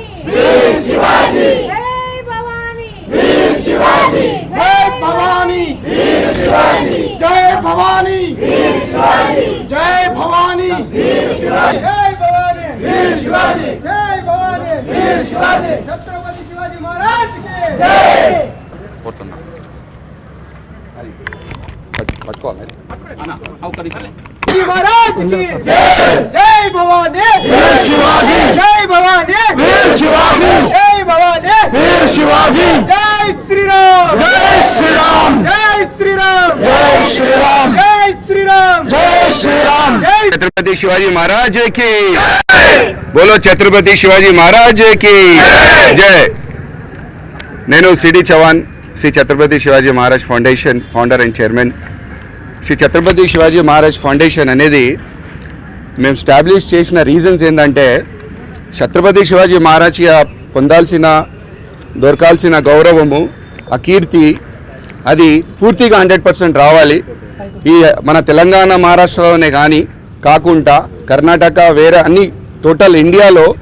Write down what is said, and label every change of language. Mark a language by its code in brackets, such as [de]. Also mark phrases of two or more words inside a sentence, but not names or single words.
[hi] वीर शिवाजी जय भवानी वीर शिवाजी जय भवानी वीर शिवाजी जय भवानी वीर शिवाजी जय भवानी वीर शिवाजी जय भवानी वीर शिवाजी जय भवानी वीर शिवाजी छत्रपति शिवाजी महाराज की जय शिवाजी महाराज की जय भवानी वीर शिवाजी जय भवानी वीर शिवाजी जय भवानी वीर शिवाजी जय श्री राम जय श्री राम जय श्री राम जय श्री राम जय श्री राम जय श्री राम जय छत्रपति शिवाजी महाराज की बोलो छत्रपति शिवाजी महाराज की जय [te] నేను సిడి చవాన్ శ్రీ ఛత్రపతి శివాజీ మహారాజ్ ఫౌండేషన్ [en] founder and chairman [te] శ్రీ ఛత్రపతి శివాజీ మహారాజ్ ఫౌండేషన్ అనేది మేము స్టాబ్లిష్ చేసిన రీజన్స్ ఏంటంటే ఛత్రపతి శివాజీ మహారాజ్ పొందాల్సిన దొరకాల్సిన గౌరవము ఆ కీర్తి అది పూర్తిగా 100% రావాలి ఈ మన తెలంగాణ మహారాష్ట్రలోనే కానీ కాకుండా కర్ణాటక వేరే అన్ని టోటల్ ఇండియాలో